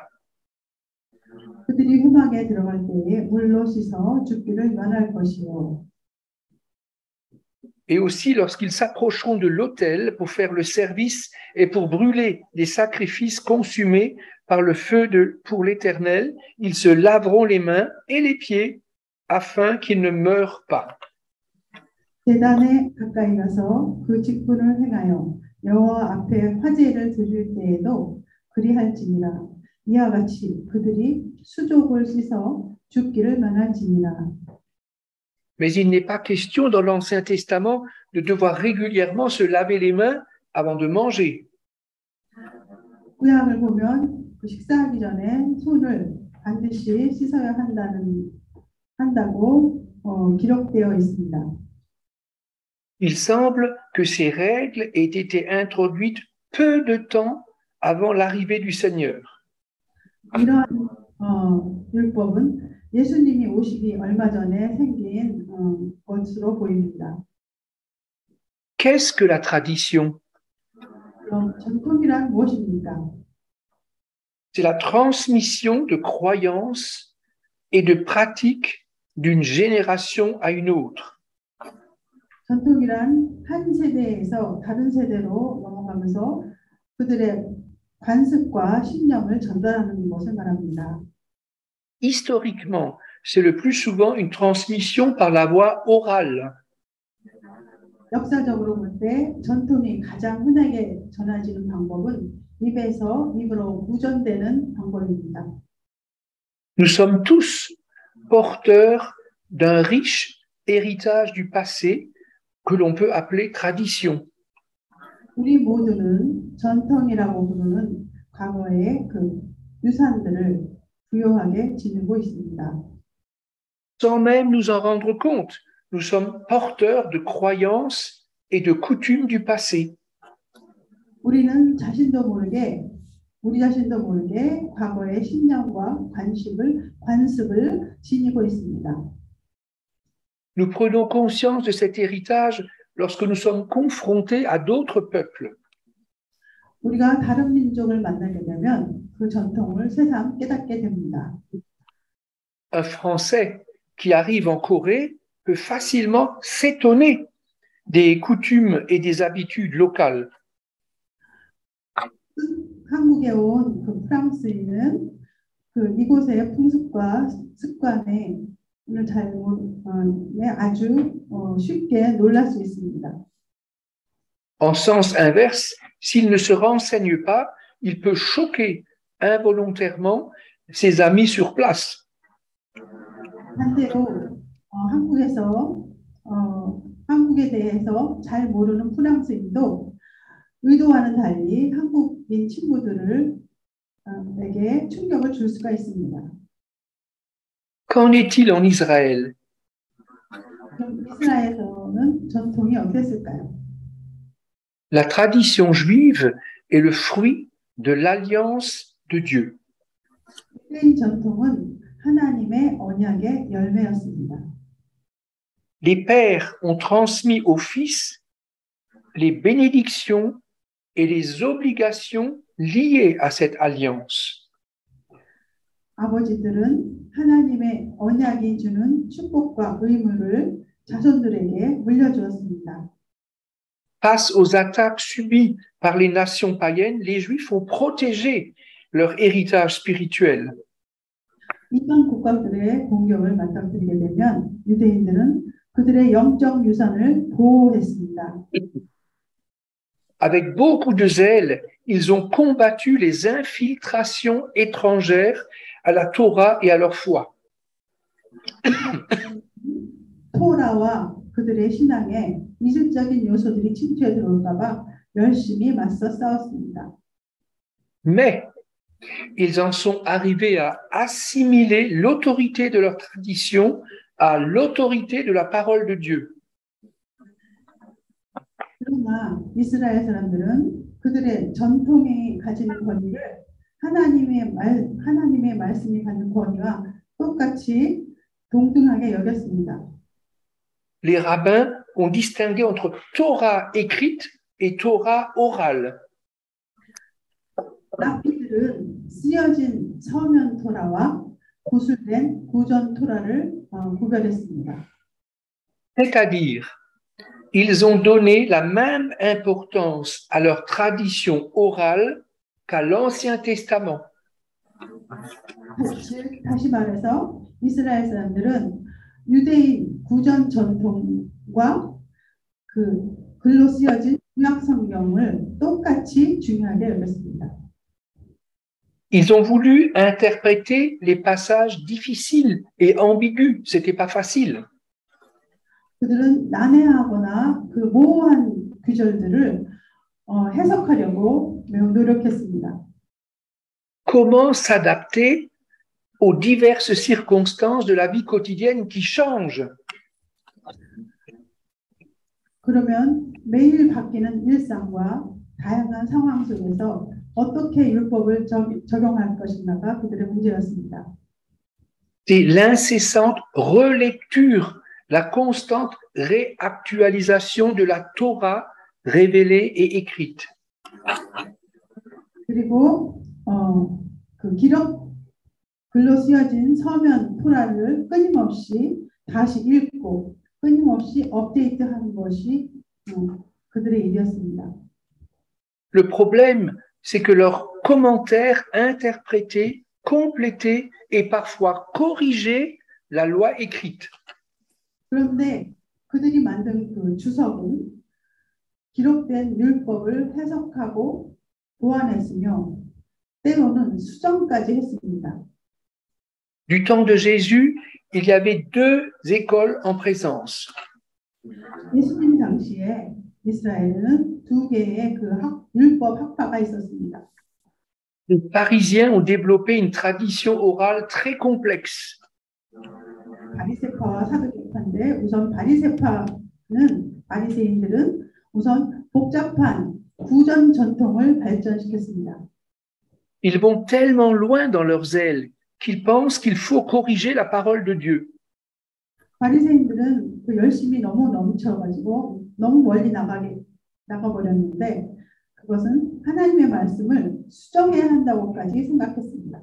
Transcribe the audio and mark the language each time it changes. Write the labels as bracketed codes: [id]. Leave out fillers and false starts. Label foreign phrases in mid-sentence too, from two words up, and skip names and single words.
[ko] 그들이 회막에 들어갈 때에 물로 씻어 죽기를 면할 것이요. [fr] Et aussi lorsqu'ils s'approcheront de l'autel pour faire le service et pour brûler les sacrifices consumés par le feu pour l'Éternel, ils se laveront les mains et les pieds afin qu'ils ne meurent pas. [ko] 제단에 가까이 가서 그 직분을 행하여 여호와 앞에 화제를 드릴 때에도 그리할지니라. 이와 같이 그들이 수족을 씻어 죽기를 면할지니라. [fr] Mais il n'est pas question dans l'Ancien Testament de devoir régulièrement se laver les mains avant de manger. [ko] 구약을 보면 식사하기 전에 손을 반드시 씻어야 한다고 기록되어 있습니다. [fr] Il semble que ces règles aient été introduites peu de temps avant l'arrivée du Seigneur. [ko] 이러한 율법은 예수님이 오시기 얼마 전에 생긴 것으로 보입니다. [fr] Qu'est-ce que la tradition? [ko] 그럼 전통이란 무엇입니까? [fr] C'est la transmission de croyances et de pratiques d'une génération à une autre. [ko] 전통이란 한 세대에서 다른 세대로 넘어가면서 그들의 관습과 신념을 전달하는 것을 말합니다. [fr] Historiquement, c'est le plus souvent une transmission par la voie orale. [ko] 역사적으로 볼 때 전통이 가장 흔하게 전해지는 방법은 입에서 입으로 무전되는 방법입니다. [fr] Nous sommes tous porteurs d'un riche héritage du passé que l'on peut appeler tradition. [ko] 우리 모두는 전통이라고 부르는 과거의 그 유산들을 부요하게 지니고 있습니다. [fr] Sans même nous en rendre compte, nous sommes porteurs de croyances et de coutumes du passé. [ko] 우리 자신도 모르게 과거의 신념과 관습을 지니고 있습니다. [fr] nous prenons conscience de cet héritage lorsque nous sommes confrontés à d'autres peuples. [ko] 우리가 다른 민족을 만나게 되면 그 전통을 새삼 깨닫게 됩니다. [fr] Un Français qui arrive en Corée peut facilement s'étonner des coutumes et des habitudes locales. [ko] 한국에 온 그 프랑스인은 그 이곳의 풍습과 습관에 아주 쉽게 놀랄 수 있습니다. [fr] En sens inverse, s'il ne se renseigne pas, il peut choquer involontairement ses amis sur place. [ko] 반대로 한국에 대해서 잘 모르는 프랑스인도 의도와는 달리 한국인 친구들에게 충격을 줄 수가 있습니다. [fr] Qu'en est-il en Israël? [ko] 그럼 이스라엘에서는 전통이 어땠을까요? [fr] La tradition juive est le fruit de l'alliance de Dieu. [ko] 유대인 전통은 하나님의 언약의 열매였습니다. [fr] Les pères ont transmis aux fils les bénédictions et les obligations liées à cette alliance. [ko] 아버지들은 하나님의 언약이 주는 축복과 의무를 자손들에게 물려주었습니다. [fr] Face aux attaques subies par les nations païennes, les Juifs ont protégé leur héritage spirituel. [ko] 이방 국가들의 공격을 맞닥뜨리게 되면 유대인들은 그들의 영적 유산을 보호했습니다. [fr] Avec beaucoup de zèle, ils ont combattu les infiltrations étrangères à la Torah et à leur foi. [ko] 토라와 그들의 신앙에 이질적인 요소들이 침투해 들어올까 봐 열심히 맞서 싸웠습니다. [fr] Mais ils en sont arrivés à assimiler l'autorité de leur tradition à l'autorité de la parole de Dieu. [ko] 그러나 이스라엘 사람들은 그들의 전통이 가지는 권위를 하나님의 말씀이 갖는 권위와 똑같이 동등하게 여겼습니다. [fr] Les rabbins ont distingué entre Torah écrite et Torah orale. [ko] 랍비들은 쓰여진 서면 토라와 구술된 구전 토라를 구별했습니다. [fr] C'est-à-dire, ils ont donné la même importance à leur tradition orale qu'à l'Ancien Testament. [ko] 다시 말해서 이스라엘 사람들은 유대인 구전 전통과 그 글로 쓰여진 구약 성경을 똑같이 중요하게 여겼습니다. [fr] Ils ont voulu interpréter les passages difficiles et ambigus. C'était pas facile. [ko] 그들은 난해하거나 그 모호한 구절들을 해석하려고 매우 노력했습니다. [fr] Comment s'adapter aux diverses circonstances de la vie quotidienne qui changent? [ko] 그러면 매일 바뀌는 일상과 다양한 상황 속에서 어떻게 율법을 적용할 것인가가 그들의 문제였습니다. [fr] C'est l'incessante relecture, la constante réactualisation de la Torah révélée et écrite. [ko] 그리고 그 글로 쓰여진 서면 토라를 끊임없이 다시 읽고 끊임없이 업데이트하는 것이 그들의 일이었습니다. [fr] Le problème, c'est que leurs commentaires interprétaient, complétaient et parfois corrigeaient la loi écrite. [ko] 그런데 그들이 만든 그 주석은 기록된 율법을 해석하고 보완했으며 때로는 수정까지 했습니다. [fr] Du temps de Jésus, il y avait deux écoles en présence. [ko] 예수님 당시에 이스라엘에는 두 개의 그 율법 학파가 있었습니다. [fr] Les Parisiens ont développé une tradition orale très complexe. [ko] 바리새파와 사두개파인데 우선 바리새인들은 우선 복잡한 구전 전통을 발전시켰습니다. [fr] Ils vont tellement loin dans leur zèle qu'ils pensent qu'il faut corriger la parole de Dieu. [ko] 바리새인들은 그 열심히 너무 넘쳐가지고 너무 멀리 나가버렸는데 그것은 하나님의 말씀을 수정해야 한다고까지 생각했습니다.